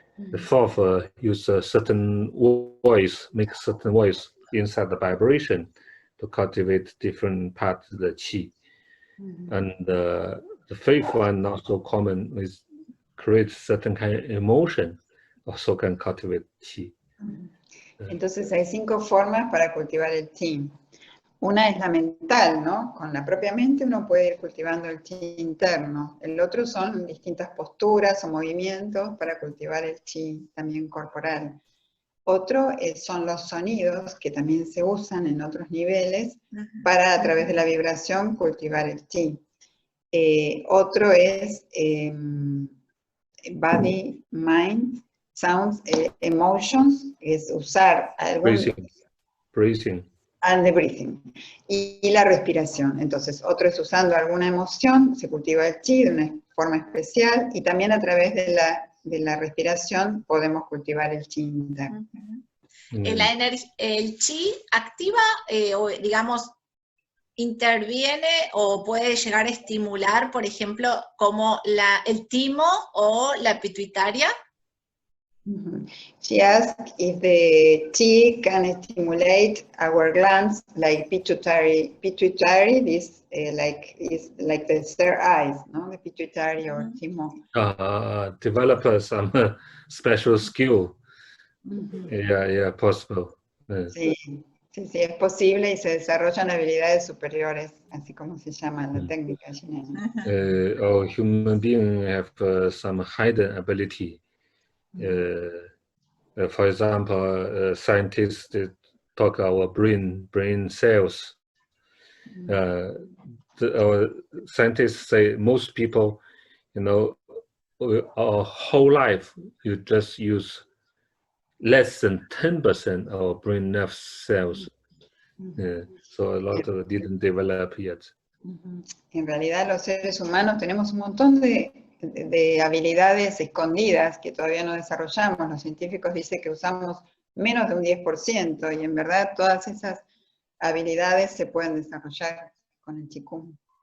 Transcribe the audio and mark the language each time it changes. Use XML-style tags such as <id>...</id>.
<en>The fourth, use a certain voice, make certain voice inside the vibration to cultivate different parts of the Qi. And the fifth one, not so common, is create certain kind of emotion, also can cultivate Qi.</en> <es>Entonces hay 5 formas para cultivar el Qi. Una es la mental, ¿no? Con la propia mente uno puede ir cultivando el Qi interno. El otro son distintas posturas o movimientos para cultivar el Qi también corporal. Otro son los sonidos, que también se usan en otros niveles, para a través de la vibración cultivar el Qi. Otro es</es> <en>body, mind, sounds, emotions,</en> <es>es usar algún...</es> <en>Breathing. And the breathing.</en> <es>Y la respiración. Entonces, otro es usando alguna emoción, se cultiva el Qi de una forma especial, y también a través de la respiración podemos cultivar el Qi interno. El Qi activa, o digamos, interviene o puede llegar a estimular, por ejemplo, como el timo o la pituitaria.</es> <en>She asked if the Qi can stimulate our glands like pituitary. This is like the third eyes, no? The pituitary or timo. Develop some special skill. Yeah, possible.</en> <es>Sí, es posible y se desarrollan habilidades superiores, así como se llama la técnica chilena.</es> <en>All human beings have some hidden ability. For example, scientists talk about brain cells. Our scientists say most people, you know, our whole life, you just use less than 10% of brain nerve cells. So a lot of it didn't develop yet.</en> <es>En realidad los seres humanos tenemos un montón de habilidades escondidas que todavía no desarrollamos. Los científicos dicen que usamos menos de un 10%, y en verdad todas esas habilidades se pueden desarrollar con el Qigong.</es>